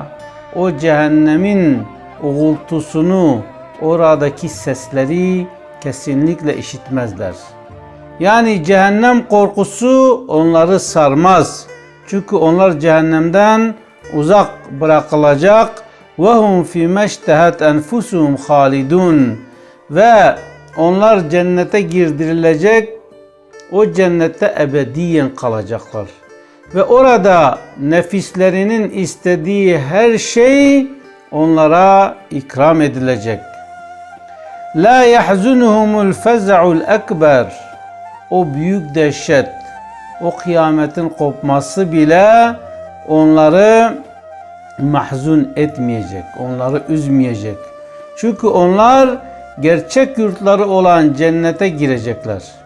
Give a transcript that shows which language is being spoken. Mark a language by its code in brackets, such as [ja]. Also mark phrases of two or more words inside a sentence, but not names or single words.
[tr] O cehennemin uğultusunu, oradaki sesleri kesinlikle işitmezler. Yani cehennem korkusu onları sarmaz. Çünkü onlar cehennemden uzak bırakılacak. [ar] وَهُمْ فِي مَشْتَهَتْ أَنْفُسُهُمْ خَالِدُونَ. [tr] Ve onlar cennete girdirilecek, o cennette ebediyen kalacaklar. Ve orada nefislerinin istediği her şey onlara ikram edilecek. [ar] لَا يَحْزُنُهُمُ الْفَزَعُ الْأَكْبَرُ. [tr] O büyük dehşet, o kıyametin kopması bile onları mahzun etmeyecek, onları üzmeyecek. Çünkü onlar gerçek yurtları olan cennete girecekler.